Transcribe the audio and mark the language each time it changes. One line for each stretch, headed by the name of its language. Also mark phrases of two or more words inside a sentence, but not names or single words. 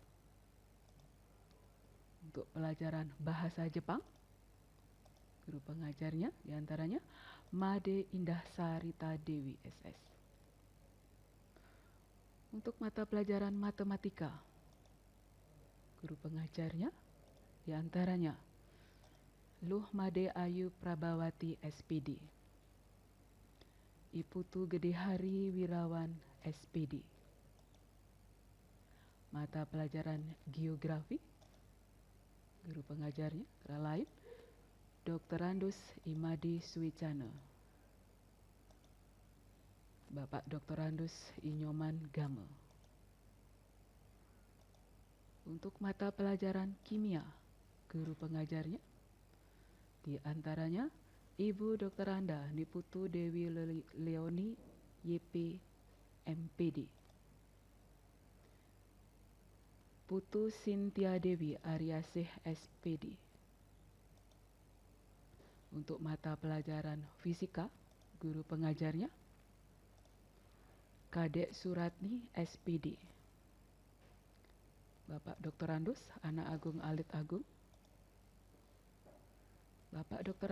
Indonesian: Untuk pelajaran bahasa Jepang, guru pengajarnya di antaranya Made Indah Sarita Dewi SS. Untuk mata pelajaran matematika, guru pengajarnya di antaranya Luh Made Ayu Prabawati SPD. Iputu Gede Hari Wirawan SPD. Mata pelajaran Geografi, guru pengajarnya antara lain Dr. Andus Imade Suwicana, Bapak Dr. Andus Inyoman Gama. Untuk mata pelajaran Kimia, guru pengajarnya di antaranya Ibu Dr. Anda Niputu Dewi Leoni YP MPD, Putu Sintia Dewi Aryasih SPD. Untuk mata pelajaran Fisika, guru pengajarnya Kadek Suratni SPD, Bapak Dr. Andus Anak Agung Alit Agung, Bapak Dr.